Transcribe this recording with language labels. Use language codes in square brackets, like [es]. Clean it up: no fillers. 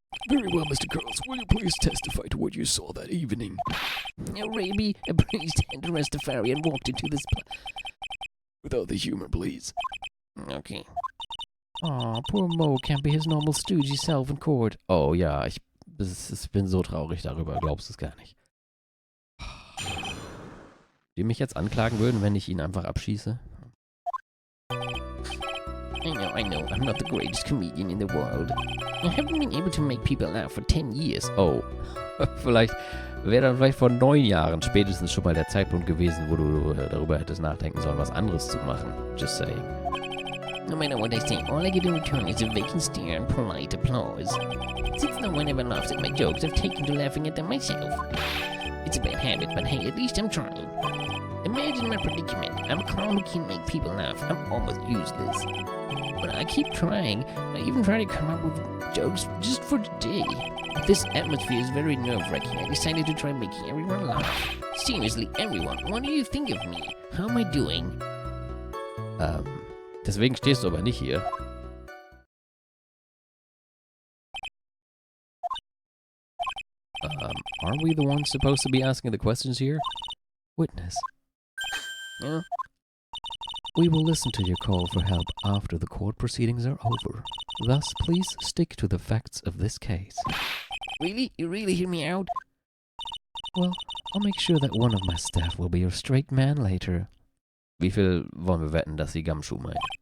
[en] Very well, Mr. Curls. Will you please testify to what you saw that evening? Raby, a priest and a Rastafarian walked into this Without the humor, please. Okay. Oh, poor Mo can't be his normal stoogey self in court. [de] Oh ja, ich bin so traurig darüber, glaubst du es gar nicht. Die mich jetzt anklagen würden, wenn ich ihn einfach abschieße? [en] I know, I'm not the greatest comedian in the world. I haven't been able to make people laugh for 10 years. [de] Oh, vielleicht wäre dann vielleicht vor 9 Jahren spätestens schon mal der Zeitpunkt gewesen, wo du darüber hättest nachdenken sollen, was anderes zu machen. [en] Just saying. No matter what I say, all I get in return is a vacant stare and polite applause. Since no one ever laughs at my jokes, I've taken to laughing at them myself. It's a bad habit, but hey, at least I'm trying. Imagine my predicament. I'm a clown who can't make people laugh. I'm almost useless. But I keep trying. I even try to come up with jokes just for today. This atmosphere is very nerve-wracking. I decided to try making everyone laugh. Seriously, everyone, what do you think of me? How am I doing? [de] Deswegen stehst du aber nicht hier. [en] Aren't we the ones supposed to be asking the questions here? Witness. Huh? We will listen to your call for help after the court proceedings are over. Thus, please stick to the facts of this case. Really? You really hear me out? Well, I'll make sure that one of my staff will be your straight man later. [de] Wie viel wollen wir wetten, dass sie Gumshoe meint?